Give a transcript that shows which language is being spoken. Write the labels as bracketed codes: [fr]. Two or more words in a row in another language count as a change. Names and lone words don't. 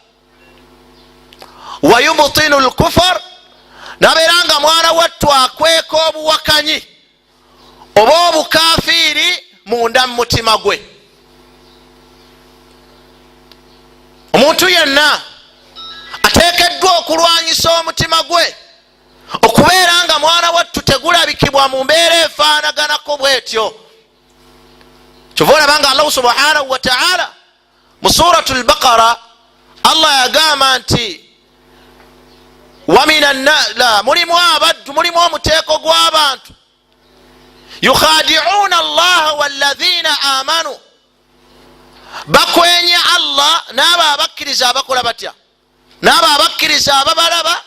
[ar] ويبطن الكفر, [lg] nabeera nga mwana wattu akweka obuwakanyi oba obukafiiri munda mu mutima gwe. Omuntu yenna ateekeddwa okulwanyisa omutima gwe okubeera nga mwana wattu tegulabikibwa mu mbeera efaanaganako bwetyo. Kyova olaba nga Allah [ar] سبحانه وتعالى [lg] mu suratu al-Baqara Allah yagamba nti mulimu abaddu, mulimu omuteeko gw'abantu [ar] يخادعون الله والذين آمنوا, [lg] bakwenya Allah n'abo abakkiriza abakola batya, n'abo abakkiriza ababalaba.